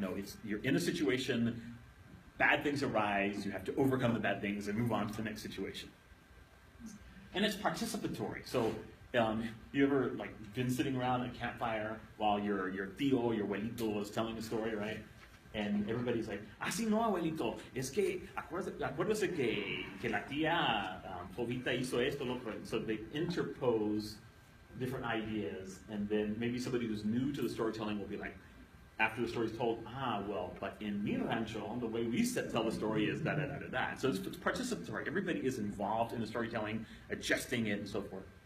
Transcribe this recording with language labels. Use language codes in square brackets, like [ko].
[en] No, you're in a situation, bad things arise, you have to overcome the bad things and move on to the next situation. And it's participatory. So you ever been sitting around a campfire while your tío, your abuelito is telling a story, right? And everybody's like, [es] así no, abuelito, es que acuérdese que la tía Jovita hizo esto, lo otro. [en] So they interpose different ideas, and then maybe somebody who's new to the storytelling will be like, after the story's told, well, but in [es] mi rancho, [en] the way we tell the story is da-da-da-da-da. So it's participatory. Everybody is involved in the storytelling, adjusting it, and so forth.